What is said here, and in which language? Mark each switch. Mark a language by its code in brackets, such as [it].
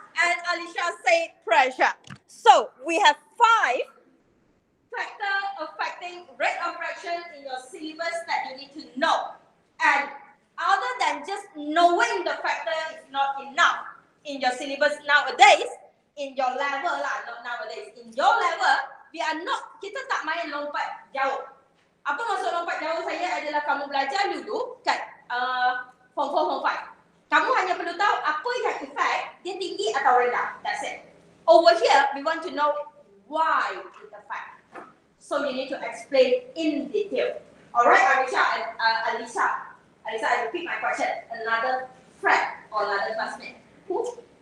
[en] And Alicia said pressure. So, we have 5 factors affecting rate of reaction in your syllabus that you need to know. And other than just knowing the factor is not enough in your syllabus nowadays, in your level lah, not nowadays, in your level, we are not, [ms] kita tak main lompat jauh. Apa maksud lompat jauh saya adalah kamu belajar dulu kat form 4, form 5. Kamu hanya perlu tahu apa yang effect, dia tinggi atau rendah. [en] That's it. Over here, we want to know why it affects. So you need to explain in detail. Alright, Arisha and Alisa. Alisa, I repeat my question. Another friend or another classmate. Who?